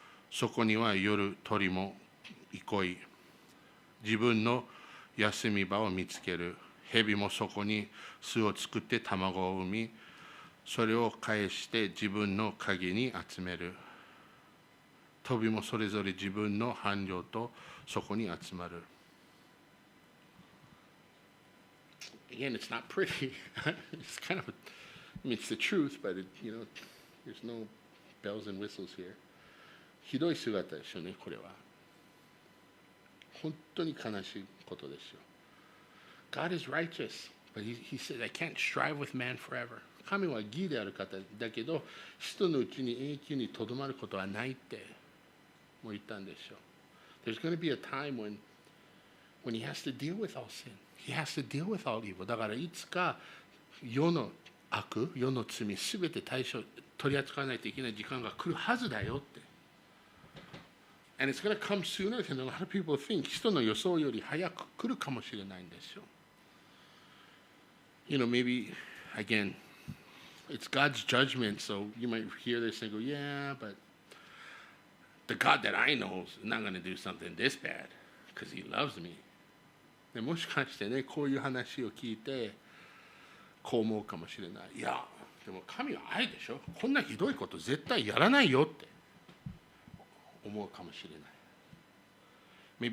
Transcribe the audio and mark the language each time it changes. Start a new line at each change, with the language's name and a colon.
Japanese: そこには夜鳥も憩い、自分の休み場を見つける。蛇もそこに巣を作って卵を産み、それを返して自分の影に集める。鳥もそれぞれ自分の伴侶とそこに集まる。
English: Again, it's not pretty. It's kind of, I mean, it's the truth, but there's no bells and whistles here.
Japanese: ひどい姿ですよね、これは。本当に悲しいことですよ。
English: God is righteous, but he said, I can't strive with man forever.
Japanese: 神は義である方だけど、人のうちに永久にとどまることはないっても言ったんですよ。
English: There's going to be a time when he has to deal with all sin. He has to deal with all evil.
Japanese: だからいつか世の悪、世の罪、すべて取り扱わないといけない時間が来るはずだよって。
English: And it's going to come sooner than a lot of people think.
Japanese: 人の予想より早く来るかもしれないんですよ。
English: Maybe, again, it's God's judgment, so you might hear this and go, yeah, but the God that I know is not going to do something this bad because he loves me.
Japanese: でもしかしてね、こういう話を聞いて、こう思うかもしれない。いや、でも神は愛でしょ。こんなひどいこと絶対やらないよって思うかもしれない。